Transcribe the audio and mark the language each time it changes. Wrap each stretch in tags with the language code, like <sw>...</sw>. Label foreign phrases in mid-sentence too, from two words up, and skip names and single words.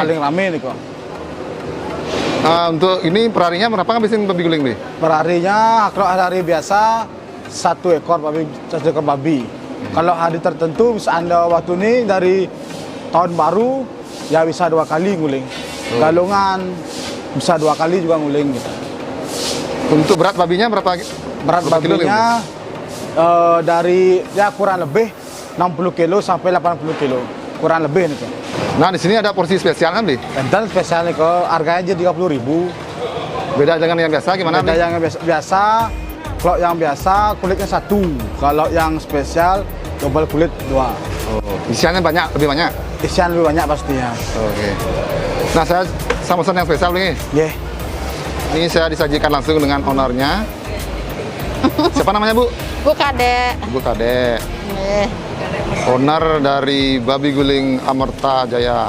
<id>Paling rame nih kok. Untuk ini perharinya berapa ngabisin babi guling beli? Perharinya kalau hari biasa 1 ekor babi. Kalau hari tertentu bisa Anda waktu ini dari tahun baru ya bisa 2 kali nguling. Galungan bisa 2 kali juga nguling gitu. Untuk berat babinya berapa? Berat berapa kilo, babinya dari ya kurang lebih 60 kilo sampai 80 kilo. Kurang lebih nih kok. Nah di sini ada porsi spesial kan beli? Dan spesial nih kok harganya aja 30.000. Beda dengan yang biasa gimana? Beda beli? yang biasa. Kalau yang biasa kulitnya 1. Kalau yang spesial double kulit 2. Isiannya banyak, lebih banyak. Isian lebih banyak pastinya. Oke. Nah saya sama pesan yang spesial nih. Yeah. Ini saya disajikan langsung dengan ownernya. Siapa namanya Bu? Bu Kade. Bu Kade. Owner dari Babi Guling Amerta Jaya.</id>